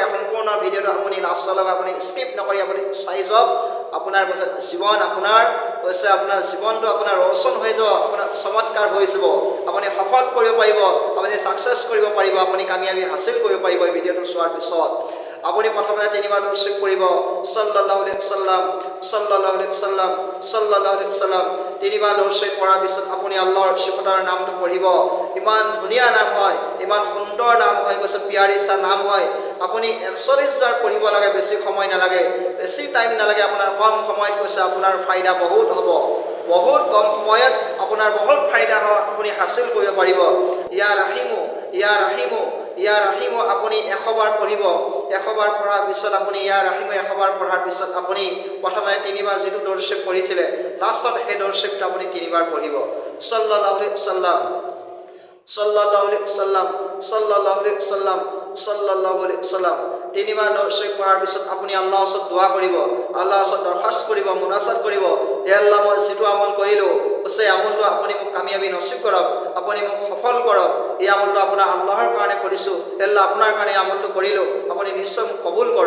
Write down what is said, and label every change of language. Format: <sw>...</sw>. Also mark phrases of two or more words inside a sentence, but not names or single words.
<as>সম্পূৰ্ণ ভিডিঅ'টো আপুনি লাষ্টলৈকে আপুনি স্কিপ নকৰি আপুনি চাই যাওক। আপোনাৰ কৈছে জীৱন আপোনাৰ কৈছে আপোনাৰ জীৱনটো আপোনাৰ ৰচন হৈ যাব, আপোনাৰ চমৎকাৰ হৈ যাব, আপুনি সফল কৰিব পাৰিব, আপুনি ছাকচেছ কৰিব পাৰিব, আপুনি কামিয়াবী হাসিল কৰিব পাৰিব। এই ভিডিঅ'টো চোৱাৰ পিছত আপুনি প্ৰথমতে তিনিবাৰ দৰুদ শৰীফ পঢ়িব,</as> <ar>صلى الله عليه وسلم صلى الله عليه وسلم صلى الله عليه وسلم.</ar> <as>তিনিবাৰ দৰুদ শৰীফ পঢ়াৰ পিছত আপুনি আল্লাহৰ সিফতৰ নামটো পঢ়িব। ইমান ধুনীয়া নাম হয়, ইমান সুন্দৰ নাম হয়, কৈছে পিয়াৰিচা নাম হয়। আপুনি 41 বাৰ পঢ়িব লাগে, বেছি সময় নালাগে, বেছি টাইম নালাগে, আপোনাৰ কম সময়ত কৈছে আপোনাৰ ফায়দা বহুত হ'ব। বহুত কম সময়ত আপোনাৰ বহুত ফায়দা আপুনি হাসিল কৰিব পাৰিব।</as> <ar>يا رحيم يا رحيم يا رحيم</ar> <as>আপুনি 100 বাৰ পঢ়িব। 100 বাৰ পঢ়াৰ পিছত আপুনি</as> <ar>يا رحيم</ar> <as>100 বাৰ পঢ়াৰ পিছত আপুনি প্ৰথমে তিনিবাৰ যিটো দৰুদ শৰীফ পঢ়িছিলে লাষ্টত সেই দৰুদ শৰীফটো আপুনি তিনিবাৰ পঢ়িব।</as> <ar>صلى الله عليه وسلم صلى الله عليه وسلم صلى الله عليه وسلم صلى الله عليه وسلم.</ar> <as>তিনিবাৰ দৰুদ শৰীফ পঢ়াৰ পিছত আপুনি আল্লাহৰ ওচৰত দোয়া কৰিব, আল্লাহৰ ওচৰত দৰখাস্ত কৰিব, মুনাজাত কৰিব। হে আল্লাহ, মই যিটো আমল কৰিলোঁ সেই আমলটো আপুনি মোক কামিয়াবী নসিব কৰক, আপুনি মোক সফল কৰক। এই আমলটো আপোনাৰ আল্লাহৰ কাৰণে কৰিছোঁ। হে আল্লাহ, আপোনাৰ কাৰণে এই আমলটো কৰিলোঁ, আপুনি নিশ্চয় মোক কবুল কৰক।</as>